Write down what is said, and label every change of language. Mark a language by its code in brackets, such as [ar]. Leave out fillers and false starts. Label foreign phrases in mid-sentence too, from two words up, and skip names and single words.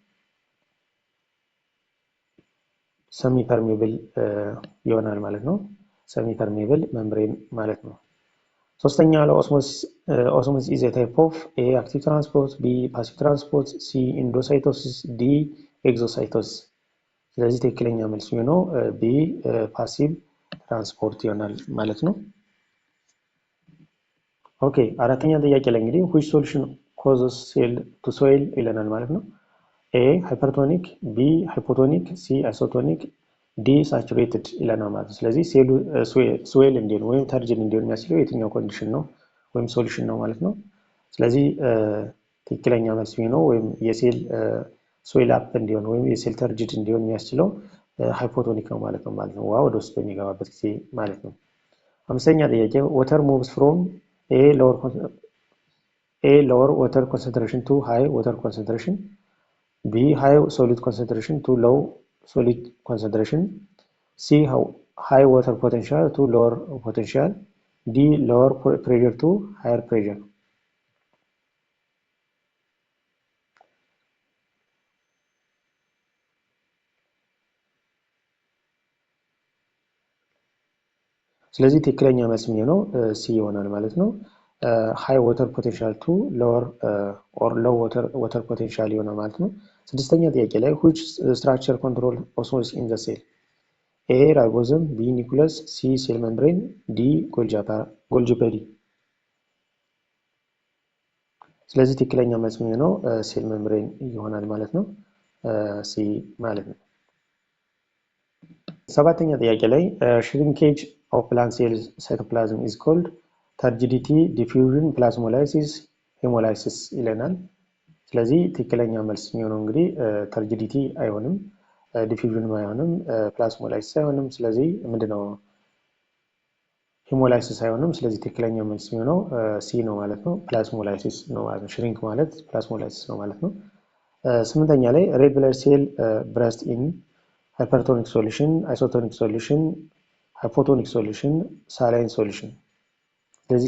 [en] semi permeable [am] ይሆናል ማለት ነው። [en] semi permeable membrane [am] ማለት ነው። ሶስተኛ ላይ [en] osmosis is a type of a active transport፣ B passive transport፣ C endocytosis፣ D exocytosis። [am] ስለዚህ ትክክለኛ መልስ የሚሆነው [en] B passive transport [am] ይሆናል ማለት ነው። ኦኬ አራተኛ ጥያቄ ላይ እንግዲህ [en] which solution causes cell to swell [am] ይለናል ማለት ነው። [en] A hypertonic፣ [am] ቢ ሃይፖቶኒክ፣ [en] C isotonic፣ D saturated [am] ይለናል ማለት ነው። ስለዚህ ሴሉ ስዌል እንዲሆን ወይም ተርጅን እንዲሆን የሚያስችለው የትኛው ኮንዲሽን ነው ወይም ሶሉሽን ነው ማለት ነው። ስለዚህ ትክክለኛ መልስ የሚሆነው ወይም የሴል [en] swell up [am] እንዲሆን ወይም የሴል ተርጅድ እንዲሆን የሚያስችለው ሃይፖቶኒክ ነው ማለት ነው ውሃ ወደ ውስጥ በሚገባበት ጊዜ ማለት ነው። አምስተኛ ጥያቄ [en] water moves from a lower water concentration to high water concentration, B high solid concentration to low solid concentration, C high water potential to lower potential, D lower pressure to higher pressure. [am] ስለዚህ ትክክለኛ መልስ የሚሆነው ሲ ይሆናል ማለት ነው። [en] high water potential to lower or low water potential [am] ይሆናል ማለት ነው። ስድስተኛ ጥያቄ ላይ [en] which structure control osmosis in the cell? A ribosome፣ B nucleus፣ C cell membrane፣ D Golgi body። [am] ስለዚህ ትክክለኛ መልስ የሚሆነው [en] cell membrane [am] ይሆናል ማለት ነው። ሲ ማለት ነው። ሰባተኛ ጥያቄ ላይ [en] shrinkage of plant cells cytoplasm is called turgidity, diffusion, plasmolysis, [am] hemolysis ይለናል። ስለዚህ ትክክለኛ መልስ የሚሆነው እንግዲህ ተርጂዲቲ አይሆንም፣ ዲፊውዥንም አይሆንም፣ ፕላስሞላይሲስ አይሆንም። ስለዚህ ምንድነው ሄሞላይሲስ አይሆንም። ስለዚህ ትክክለኛ መልስ የሚሆነው ሲ ነው ማለት ነው። ፕላስሞላይሲስ ነው ማለት ነው። ሽሪንክ ማለት ፕላስሞላይሲስ ነው ማለት ነው። ስምንተኛ ላይ [en] red blood cell burst in hypertonic solution፣ isotonic solution፣ hypotonic solution፣ saline solution። [am] ስለዚህ